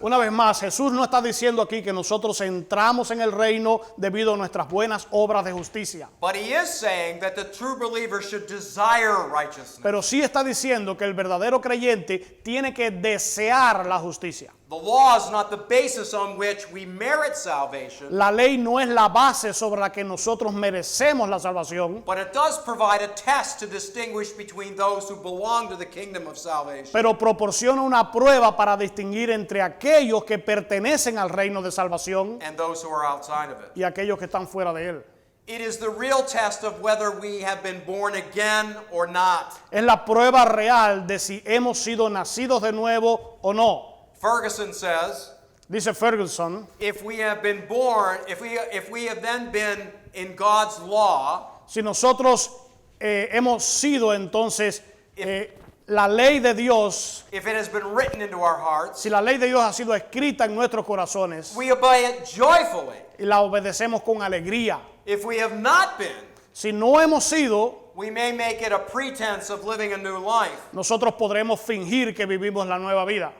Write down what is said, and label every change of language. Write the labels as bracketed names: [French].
[Spanish] Una vez más, Jesús no está diciendo aquí que nosotros entramos en el reino debido a nuestras buenas obras de justicia. [English] But he is saying that the true believer should desire righteousness. [Spanish] Pero sí está diciendo que el verdadero creyente tiene que desear la justicia. [English] The law is not the basis on which we merit salvation, [Spanish] La ley no es la base sobre la que nosotros merecemos la salvación, [English] but it does provide a test to distinguish between those who belong to the kingdom of salvation [Spanish] pero proporciona una prueba para distinguir entre aquellos que pertenecen al reino de salvación [English] and those who are outside of it. [Spanish] y aquellos que están fuera de él. [English] It is the real test of whether we have been born again or not. [Spanish] Es la prueba real de si hemos sido nacidos de nuevo o no. [English] Ferguson says, [Spanish] Dice Ferguson, [English] if we have been born, if we have then been in God's law, [Spanish] si nosotros hemos sido entonces la ley de Dios, [English] if it has been written into our hearts, [Spanish] si la ley de Dios ha sido escrita en nuestros corazones [English] we obey it joyfully. [Spanish] y la obedecemos con alegría. [English] If we have not been, [Spanish] Si no hemos sido, [English] we may make it a pretense of living a new life, [Spanish] nosotros podremos fingir que vivimos la nueva vida,